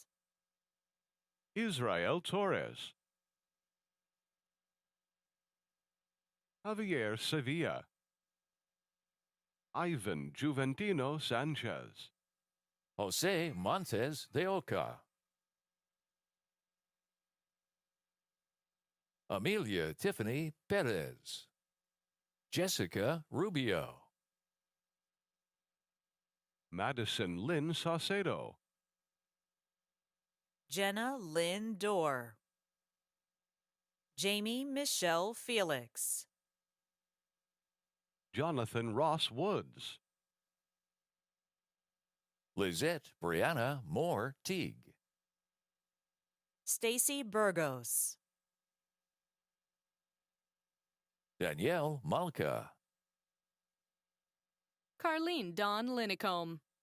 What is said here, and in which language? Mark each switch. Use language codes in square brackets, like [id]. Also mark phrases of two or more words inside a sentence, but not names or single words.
[en] Israel Torres. Javier Sevilla. Ivan Juventino Sanchez. Jose Montes de Oca. Amelia Tiffany Perez. Jessica Rubio. Madison Lynn Saucedo. Jenna Lynn Dorr. Jamie Michelle Felix. Jonathan Ross Woods. Lizette Brianna Moore Teague. Stacy Burgos. Danielle Malka. Carlene Dawn Linicombe.